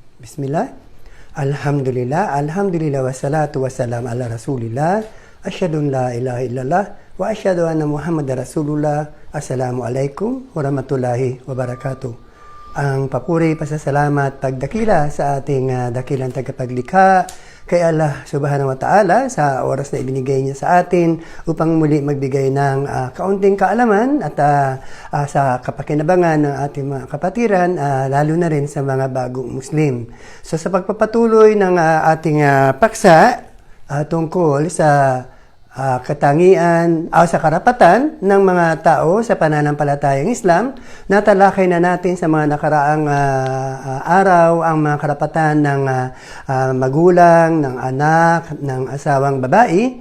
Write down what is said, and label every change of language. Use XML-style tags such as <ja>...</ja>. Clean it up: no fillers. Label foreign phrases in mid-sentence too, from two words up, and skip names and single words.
<ar>Bismillah. الحمد لله الحمد لله والصلاة والسلام على رسول الله. أشهد أن لا إله إلا الله وأشهد أن محمدا رسول الله. السلام عليكم ورحمة الله وبركاته.</ar> <tl>Ang papuri, pasasalamat, pagdakila sa ating dakilang tagapaglikha kay Allah</tl> <ar>سبحانه وتعالى</ar> <tl>sa oras na ibinigay niya sa atin upang muli magbigay ng kaunting kaalaman at sa kapakinabangan ng ating mga kapatiran, lalo na rin sa mga bagong Muslim. So sa pagpapatuloy ng ating paksa tungkol sa katangian o sa karapatan ng mga tao sa pananampalatayang Islam, natalakay na natin sa mga nakaraang araw ang mga karapatan ng magulang, ng anak, ng asawang babae.</tl>